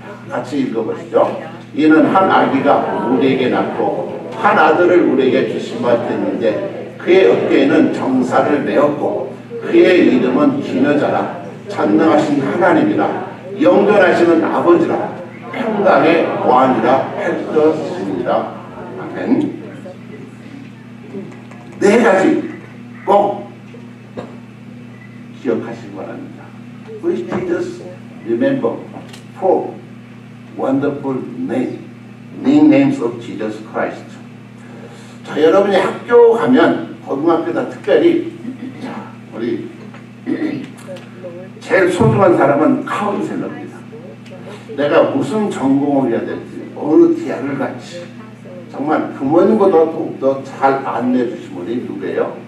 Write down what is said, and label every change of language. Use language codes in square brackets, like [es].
[ko] 같이 읽어보시죠. 이는 한 아기가 우리에게 낳고 한 아들을 우리에게 주시마 했는데 그의 어깨에는 정사를 메었고 그의 이름은 기너자라 전능하신 하나님이라 영존하시는 아버지라 평강의 왕이라 할 것입니다. 아멘. 네 가지 꼭 기억하시기 바랍니다. [en] Please just remember four wonderful names of Jesus Christ. [ko] 자, 여러분이 학교 가면 고등학교다 특별히 자, 우리 제일 소중한 사람은 카운셀러입니다. 내가 무슨 전공을 해야 될지, 어느 대학을 갈지 정말 부모님보다 더욱더 잘 안내해 주신 분이 누구예요?